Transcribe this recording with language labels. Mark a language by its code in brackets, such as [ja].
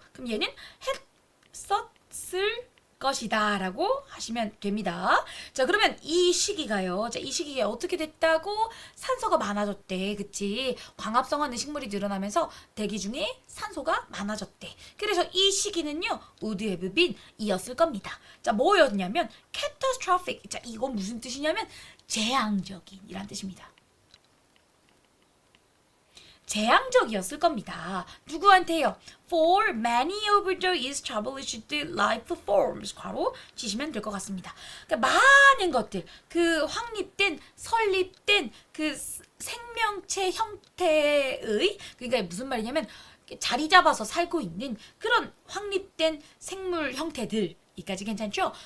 [ko] 그럼 얘는 했었을 것이다 라고 하시면 됩니다. 자 그러면 이 시기가요. 자 이 시기에 어떻게 됐다고? 산소가 많아졌대. 그치? 광합성하는 식물이 늘어나면서 대기 중에 산소가 많아졌대. 그래서 이 시기는요. [en] would have been [ko] 이었을 겁니다. 자 뭐였냐면 catastrophic. 자 이건 무슨 뜻이냐면 재앙적인 이란 뜻입니다. 재앙적이었을 겁니다. 누구한테요? [en] For many of the established life forms. [ko] 괄호 치시면 될 것 같습니다. 그러니까 많은 것들, 그 확립된, 설립된 그 생명체 형태의 그러니까 무슨 말이냐면 자리 잡아서 살고 있는 그런 확립된 생물 형태들. 이까지 괜찮죠?